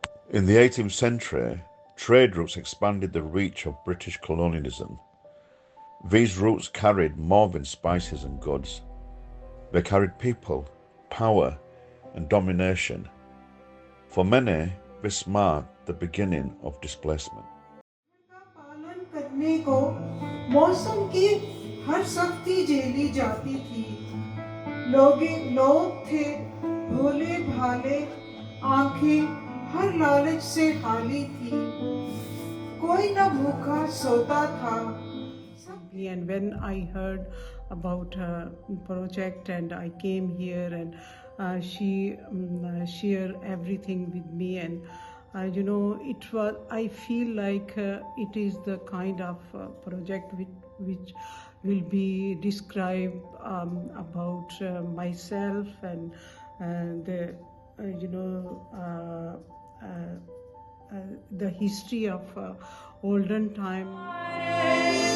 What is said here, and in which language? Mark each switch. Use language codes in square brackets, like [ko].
[en] In the 18th century, trade routes expanded the reach of British colonialism. These routes carried more than spices and goods. They carried people, power, and domination. For many, this marked the beginning of displacement. [hi] पालन करने को मौसम की हर सख्ती झेली जाती थी। लोग थे भोले भाले, आंखें हर लालच से खाली थी, कोई न भूखा सोता था। [en] And when I heard about her project and I came here and she shared everything with me, and it was, I feel like it is the kind of project which will be described about myself and the history of olden time.